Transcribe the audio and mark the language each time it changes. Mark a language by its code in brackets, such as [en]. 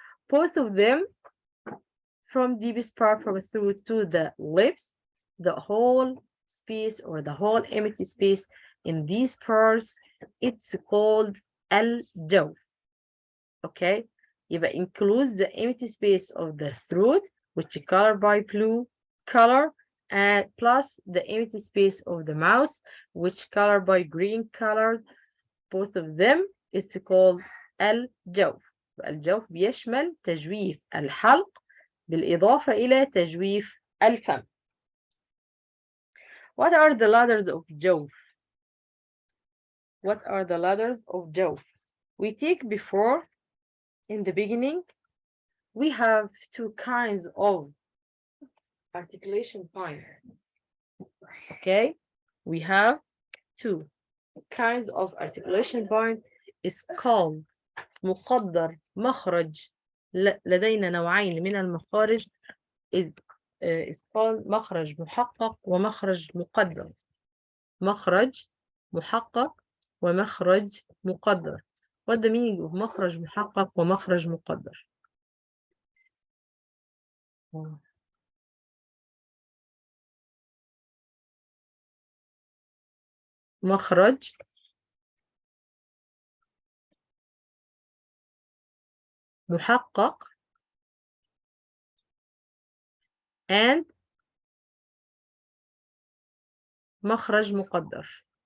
[en] Both of them from deepest part from throat to the lips, the whole space or the whole empty space in these parts, it's called al-jawf. Okay. يبقى includes the empty space of the throat, which is colored by blue color, and plus the empty space of the mouth, which colored by green color. Both of them is called الجوف. [ar] الجوف بيشمل تجويف الحلق بالإضافة إلى تجويف الفم. [en] What are the letters of جوف? What are the letters of جوف? We take before. In the beginning, we have 2 kinds of articulation points. Okay, we have 2 kinds of articulation point. Is called [ar] مقدر مخرج، لدينا نوعين من المخارج [en] is called [ar] مخرج محقق ومخرج مقدر. مخرج محقق ومخرج مقدر. [en] What the meaning of [ar] مخرج محقق ومخرج مقدر؟ مخرج محقق and مخرج مقدر.